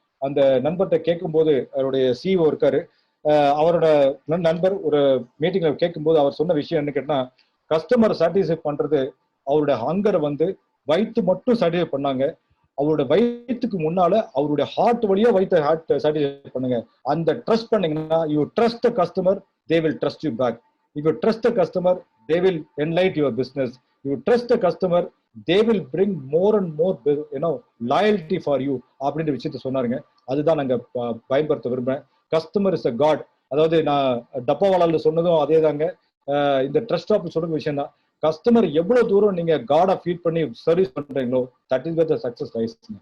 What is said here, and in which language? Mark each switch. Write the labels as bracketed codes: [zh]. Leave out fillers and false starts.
[ta] அந்த நண்பர்கிட்ட கேட்கும் போது, அவருடைய சிஓ இருக்காரு, அவரோட நண்பர் ஒரு மீட்டிங்ல கேட்கும்போது அவர் சொன்ன விஷயம் என்ன கேட்டா, கஸ்டமர் சாட்டிஸ்ஃபை பண்றது அவருடைய ஹங்கரை வந்து வயிற்று மட்டும் சாட்டிஸ்ஃபை பண்ணாங்க. அவரோட வயிற்றுக்கு முன்னால அவருடைய ஹார்ட் வழியா வயிற்று ஹார்ட் சாட்டிஸ்ஃபை பண்ணுங்க. அந்த ட்ரஸ்ட் பண்ணீங்கன்னா, [en] You trust the customer, they will trust you back. If you trust the customer, they will enlighten your business. If you trust the customer, they will bring more and more, loyalty for you. [ta] அப்படின்ற விஷயத்த சொன்னாருங்க. அதுதான் நாங்க பயன்படுத்த விரும்புறேன். [en] Customer is a god. [ta] அதாவது நான் டப்பாவாலால சொன்னதும் அதே தாங்க. இந்த ட்ரஸ்ட் ஆஃப் சொல்ற விஷயம் தான். கஸ்டமர் எவ்வளவு தூரம் நீங்க காடா ஃபீட் பண்ணி சர்வீஸ் பண்றீங்களோ, [en] That is the success rise.